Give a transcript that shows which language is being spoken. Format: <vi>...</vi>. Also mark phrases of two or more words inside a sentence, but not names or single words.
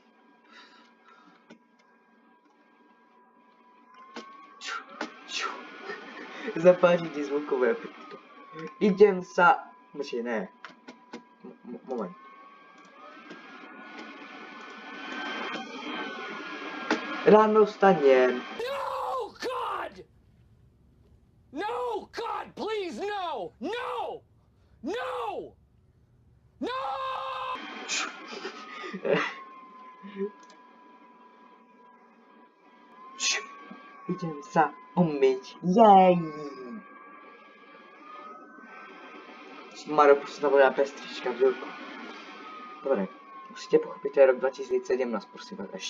<sk>Zapáči ti zvukové efekty. Idem sa... Počkej, ne. Moment. Ráno vstanem.</sk> <en>No, God, please, no! No! No! No!</en> <sk>Idem sa umyť. Jej! Mario, proč to bude bez trička, Vilko. Dobre, musíte pochopiť, to je rok 2017, prosím vás, ešte.</sk>